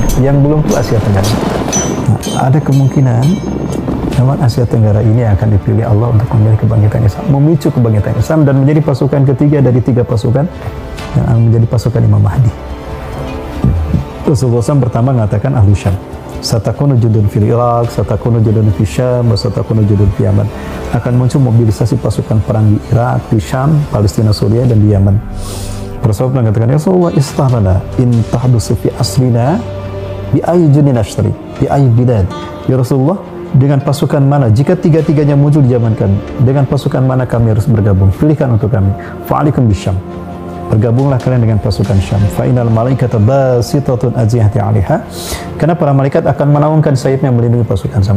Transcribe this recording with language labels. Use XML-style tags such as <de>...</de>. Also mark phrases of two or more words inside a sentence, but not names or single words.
<id>Yang belum itu Asia Tenggara. Nah, ada kemungkinan zaman Asia Tenggara ini akan dipilih Allah untuk memilih kebangkitan Islam, memicu kebangkitan Islam dan menjadi pasukan ketiga dari 3 pasukan yang akan menjadi pasukan Imam Mahdi. Rasulullah SAW pertama mengatakan</id> <ar>أهل الشام, ستكون جنود في العراق، ستكون جنود في الشام، ستكون جنود في اليمن.</ar> <id>Akan muncul mobilisasi pasukan perang di Irak, di Syam, Palestina, Suriah, dan di Yaman.</id> <ar>Rasulullah mengatakan, يا رسول الله اختر لنا إن حدثت في عصرنا بأي جند أشترك، بأي بلاد.</ar> <id>Ya Rasulullah, dengan pasukan mana, jika tiga-tiganya muncul di zaman kami, dengan pasukan mana kami harus bergabung? Pilihkan untuk kami.</id> <ar>فعليكم بالشام.</ar> <id>Bergabunglah kalian dengan pasukan Syam.</id> <ar>فإن الملائكة باسطة أجنحتها عليها.</ar> <id>Karena para malaikat akan menaungkan sayapnya melindungi pasukan Syam.</id>